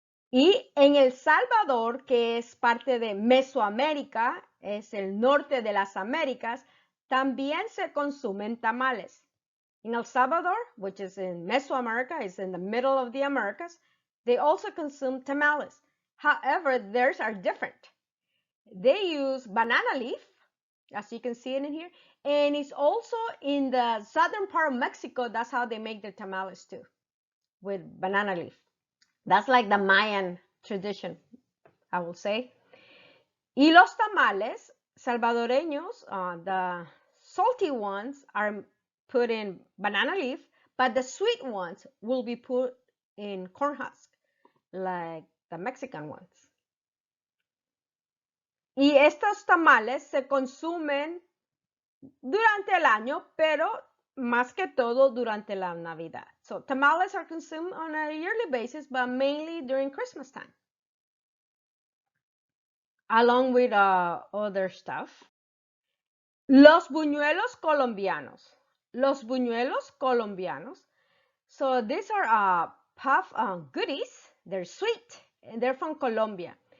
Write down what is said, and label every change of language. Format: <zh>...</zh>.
<es>Y en El Salvador, que es parte de Mesoamérica, es el norte de las Américas, también se consumen tamales.</es> <en>In El Salvador, which is in Mesoamerica, is in the middle of the Americas, they also consume tamales. However, theirs are different. They use banana leaf, as you can see it in here, and it's also in the southern part of Mexico. That's how they make their tamales too, with banana leaf. That's like the Mayan tradition, I will say.</en> <es>Y los tamales salvadoreños,</es> <en>the salty ones are put in banana leaf, but the sweet ones will be put in corn husk, like the Mexican ones.</en> <es>Y estos tamales se consumen durante el año, pero más que todo durante la Navidad.</es> <en>So tamales are consumed on a yearly basis, but mainly during Christmas time, along with other stuff.</en> <es>Los buñuelos colombianos. Los buñuelos colombianos.</es> <en>So these are puff goodies. They're sweet, and they're from Colombia.</en>